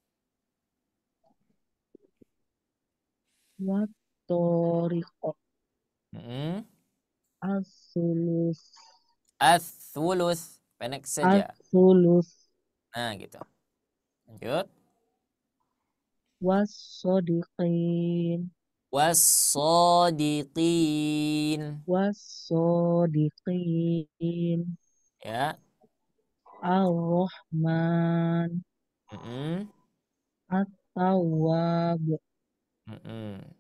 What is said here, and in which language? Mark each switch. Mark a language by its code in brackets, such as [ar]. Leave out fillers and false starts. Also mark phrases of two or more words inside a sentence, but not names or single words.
[ar] Watoriqo Mm-mm. asulus [id] Ats-tsulus. Pendek saja. [ar] asulus [id] Nah, gitu. Lanjut. [ar] wasodiqin Was-sadiqin. wasodiqin [id] Ya. [ar] ar-Rahman Mm-mm. at-Tawwab Mm-mm.